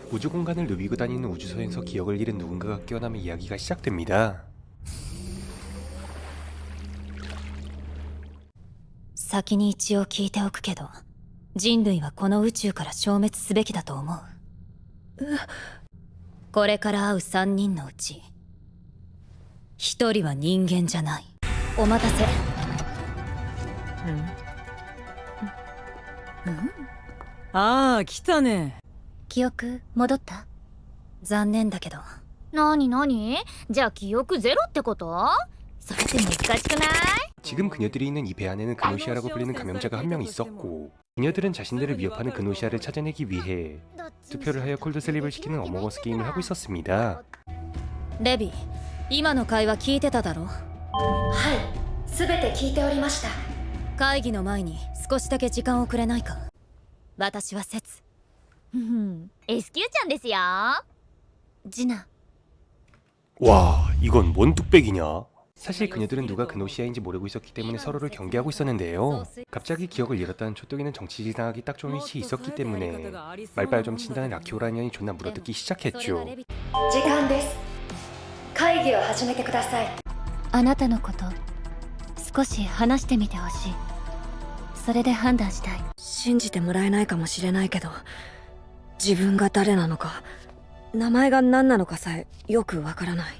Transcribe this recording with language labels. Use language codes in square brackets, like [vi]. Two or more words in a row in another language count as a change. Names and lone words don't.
[ko] 우주 공간을 누비고 다니는 우주선에서 기억을 잃은 누군가가 깨어나면 이야기가 시작됩니다. [ja] 先に一応聞いておくけど、人類はこの宇宙から消滅すべきだと思う。これから会う3人のうち1人は人間じゃない。お待たせ。ああ、来たね。記憶戻った？残念だけど。なになに？じゃあ記憶ゼロってこと？それって難しくない？ [ko] 지금 그녀들이 있는 이 배 안에는 그노시아라고 불리는 감염자가 한 명 있었고, 그녀들은 자신들을 위협하는 그노시아를 찾아내기 위해 투표를 하여 콜드슬립을 시키는 어몽어스 게임을 하고 있었습니다. [ja] レビ、今の会話聞いてただろ？はい、すべて聞いておりました。会議の前に少しだけ時間をくれないか？私はセツ。 SQ ちゃんですよ。ジナ。 [ko] 와, 이건 뭔 뚝배기냐? 사실 그녀들은 누가 그노시아인지 모르고 있었기 때문에 서로를 경계하고 있었는데요. 갑자기 기억을 잃었다는 초토기는 정치지당하기 딱 좋은 위치에 있었기 때문에 말빨 좀 친다는 라키오라는 년이 존나 물어뜯기 시작했죠. [ja] 時間です。会議を始めてください。あなたのこと少し話してみてほしい。それで判断したい。信じてもらえないかもしれないけど、自分が誰なのか名前が何なのかさえよくわからない。